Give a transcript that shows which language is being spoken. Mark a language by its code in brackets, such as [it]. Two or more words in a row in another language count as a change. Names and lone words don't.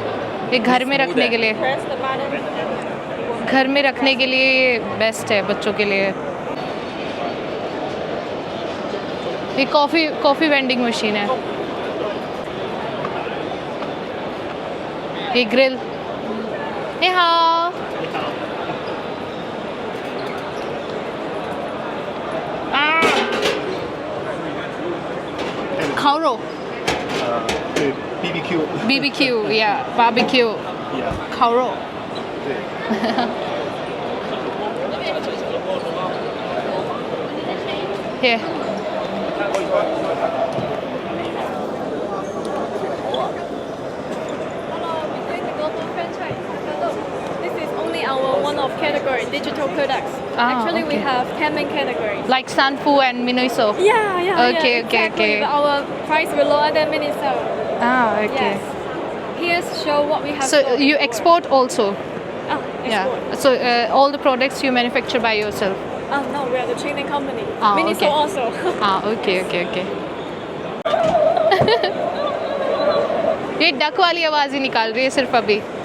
[hi] ये घर में रखने के लिए, घर में रखने के लिए बेस्ट है बच्चों के लिए। ये [en] coffee vending machine [hi] है, ये ग्रिल। ये हाँ 烤肉 [en] BBQ。 BBQ yeah barbecue 烤肉。Here. This is only our one of category digital products. Actually, we okay. have 10 main categories. Like Sanfu and Miniso. Yeah. Okay, exactly. okay. But our price will lower than Miniso. Ah, okay. Yes. Here's show what we have. So sold. you export also? export. Yeah. So all the products you manufacture by yourself? No, we are the training company. Miniso okay. also. Okay. [hi] ये डक वाली आवाज ही निकाल रही है सिर्फ अभी।